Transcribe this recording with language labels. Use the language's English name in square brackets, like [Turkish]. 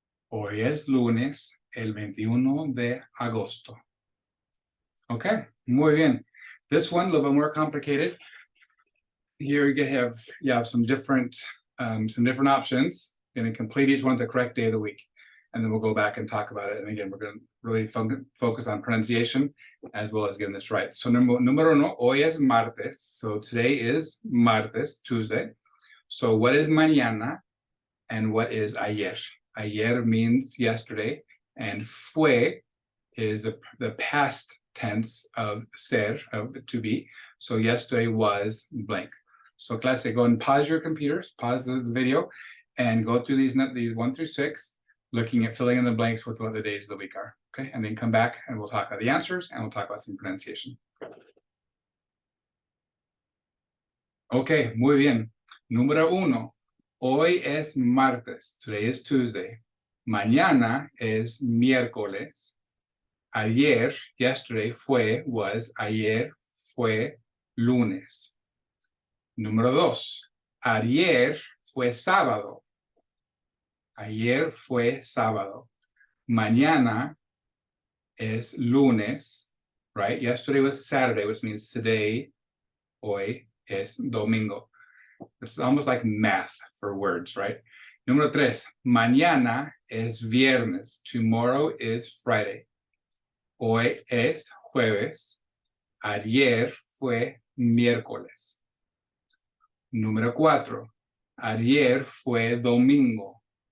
[Spanish] Hoy es lunes, el 21 de agosto. Okay, muy bien. [English] This one, a little bit more complicated. Here you have some different options. Going to complete each one with the correct day of the week. And then we'll go back and talk about it. And again, we're going to really focus on pronunciation as well as getting this right. [Spanish] So número uno, hoy es martes. [English] So today is martes, Tuesday. So what is mañana and what is ayer? Ayer means yesterday, and fue is the past tense of ser, of to be. So yesterday was blank. So class, go and pause your computers, pause the video, and go through these 1 through 6, looking at filling in the blanks with what the days of the week are. Okay, and then come back and we'll talk about the answers and we'll talk about some pronunciation. [Spanish] Okay, muy bien. Número uno, hoy es martes. [English] Today is Tuesday. [Spanish] Mañana es miércoles. Ayer, [English] yesterday, was. [Spanish] Ayer fue lunes. Número dos, ayer fue sábado. Ayer fue sábado. Mañana es lunes, right? [English] Yesterday was Saturday, which means today, [Spanish] hoy es domingo. [English] It's almost like math for words, right? [Spanish] Número tres, mañana es viernes. [English] Tomorrow is Friday. [Spanish] Hoy es jueves. Ayer fue miércoles. Número 4. Ayer fue domingo.